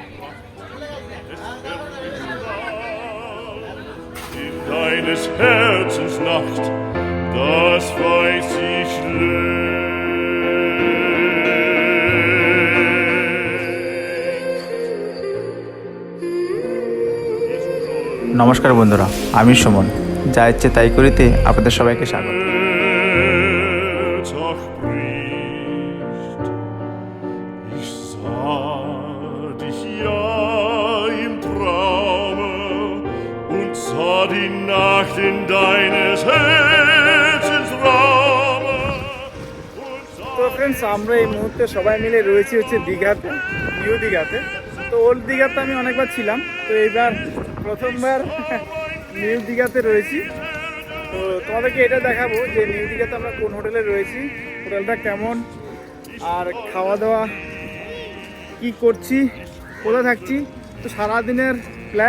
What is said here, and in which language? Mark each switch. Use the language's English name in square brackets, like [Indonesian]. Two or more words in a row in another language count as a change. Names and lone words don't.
[German] Deines Herzens Nacht, das weiß ich [Bangla] নমস্কার বন্ধুরা, আমি সুমন, যা ইচ্ছে তাই করিতে আপনাদের সবাইকে স্বাগত। [German] auch bricht. Ich sah dich ja im Traume und sah die Nacht in deines Herzens Raume. [Bangla] তো ফ্রেন্ডস, আমরা এই মুহূর্তে সবাই মিলে রয়েছি হচ্ছে দীঘাতে, নিউ দীঘাতে। তো ওল্ড দীঘাতে আমি অনেকবার ছিলাম, তো এইবার প্রথমবার নিউ দীঘাতে রয়েছি। তো তোমাদেরকে এটা দেখাবো যে নিউ দীঘাতে আমরা কোন হোটেলে রয়েছি, হোটেলটা কেমন, আর খাওয়া দাওয়া কি করছি, কোথায় থাকছি, তো সারাদিনের প্ল্যান।